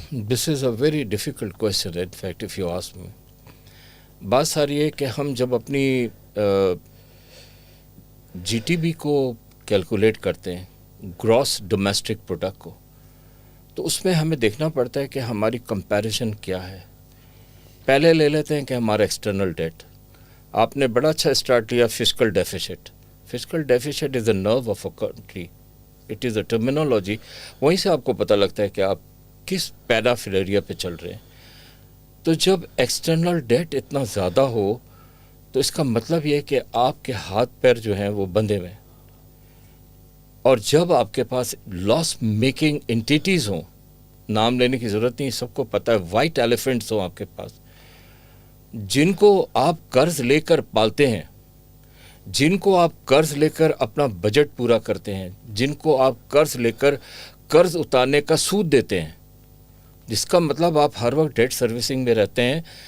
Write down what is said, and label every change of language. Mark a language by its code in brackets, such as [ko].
[en] This is a very difficult question in fact if you ask me. [ur] بات ساری ہے کہ ہم جب اپنی جی ٹی بی کو کیلکولیٹ کرتے ہیں, گراس ڈومیسٹک پروڈکٹ کو, تو اس میں ہمیں دیکھنا پڑتا ہے کہ ہماری کمپیریزن کیا ہے. پہلے لے لیتے ہیں کہ ہمارا ایکسٹرنل ڈیٹ. آپ نے بڑا اچھا اسٹارٹ لیا fiscal deficits. [en] Fiscal deficit is a nerve of a country, it is a terminology. [ur] وہیں سے آپ کو پتہ لگتا ہے کہ آپ کس پیرافیلریا پہ چل رہے ہیں. تو جب ایکسٹرنل ڈیٹ اتنا زیادہ ہو تو اس کا مطلب یہ ہے کہ آپ کے ہاتھ پیر جو ہیں وہ بندھے ہوئے ہیں. اور جب آپ کے پاس لاس میکنگ انٹیٹیز ہوں, نام لینے کی ضرورت نہیں, سب کو پتہ ہے, وائٹ ایلیفنٹس ہوں آپ کے پاس, جن کو آپ قرض لے کر پالتے ہیں, جن کو آپ قرض لے کر اپنا بجٹ پورا کرتے ہیں, جن کو آپ قرض لے کر قرض اتارنے کا سود دیتے ہیں, جس کا مطلب آپ ہر وقت ڈیٹ سروسنگ میں رہتے ہیں.